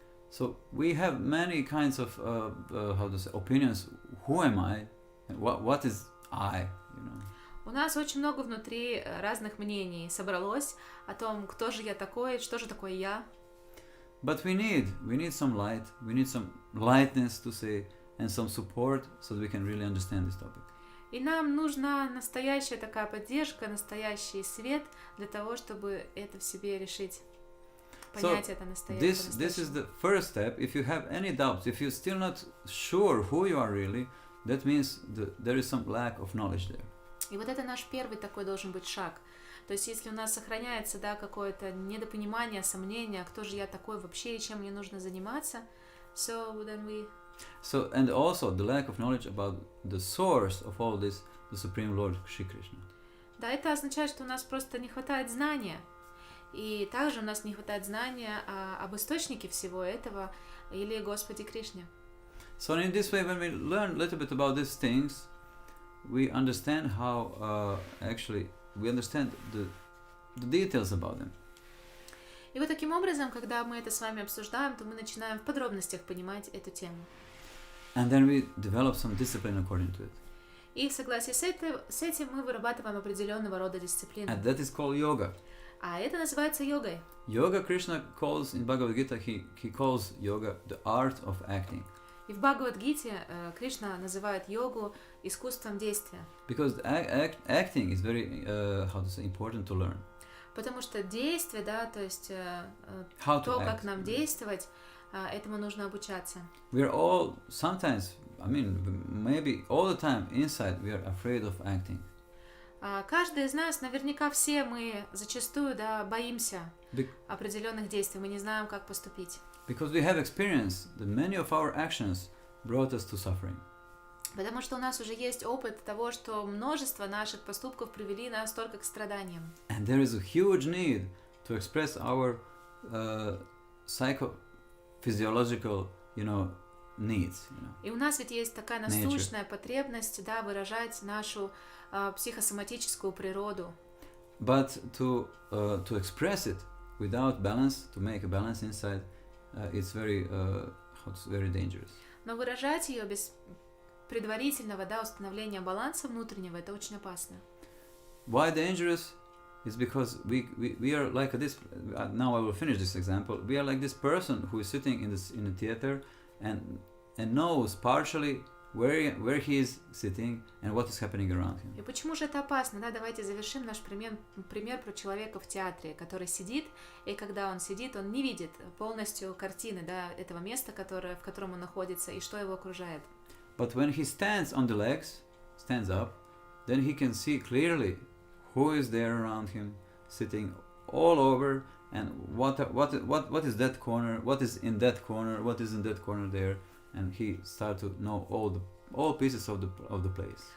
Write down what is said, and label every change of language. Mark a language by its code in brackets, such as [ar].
[en] So we have many kinds of opinions. Who am I? What is I? You know. [ru] У нас очень много внутри разных мнений собралось о том, кто же я такой, что же такое я. [en] But we need some light. We need some lightness to say, and some support, so that we can really understand this topic. [ru] И нам нужна настоящая такая поддержка, настоящий свет для того, чтобы это в себе решить. Понять это настоящее. [en] This is the first step. If you have any doubts, if you're still not sure who you are really, that means there is some lack of knowledge there. [ru] И вот это наш первый такой должен быть шаг. То есть если у нас сохраняется, да, какое-то недопонимание, сомнение, кто же я такой вообще и чем мне нужно заниматься, [en] so then we... So, and also the lack of knowledge about the source of all this, the Supreme Lord Shri Krishna. [ru] Да, это означает, что у нас просто не хватает знания. И также у нас не хватает знания об источнике всего этого, или Господе Кришне. [en] So in this way, when we learn a little bit about these things, we understand how actually we understand the details about them. [ru] И вот таким образом, когда мы это с вами обсуждаем, то мы начинаем в подробностях понимать эту тему. [en] And then we develop some discipline according to it. [ru] И в согласии с этим мы вырабатываем определенного рода дисциплину. [en] And that is called yoga. [ru] А это называется йогой. [en] Yoga, Krishna calls in Bhagavad Gita, he calls yoga the art of acting. [ru] И в Бхагавад-гите Кришна называет йогу искусством действия. [en] Because acting is very, important to learn. [ru] Потому что действие, да, то есть То, как нам действовать, этому нужно обучаться. [en] We are all sometimes, maybe all the time inside we are afraid of acting. [ru] Каждый из нас, наверняка все мы зачастую, да, боимся определенных действий, мы не знаем, как поступить. [en] Because we have experienced that many of our actions brought us to suffering. [ru] Потому что у нас уже есть опыт того, что множество наших поступков привели нас только к страданиям. [en] And there is a huge need to express our psychophysiological, needs. [ru] И у нас ведь есть такая насущная потребность, да, выражать нашу психосоматическую природу. [en] But to express it without balance, to make a balance inside, it's very dangerous. [ru] Но выражать ее без предварительного, да, установления баланса внутреннего, это очень опасно. [en] Why dangerous? It's because we are like this. Now I will finish this example. We are like this person who is sitting in a theater and knows partially where he is sitting and what is happening around him. [ru] И почему же это опасно? Да, давайте завершим наш пример про человека в театре, который сидит, и когда он сидит, он не видит полностью картины, да, этого места, в котором он находится, и что его окружает. [en] But when he stands on the legs, stands up, then he can see clearly who is there around him, sitting all over, and what is that corner, what is in that corner, what is in that corner there, and he starts to know all pieces of the place.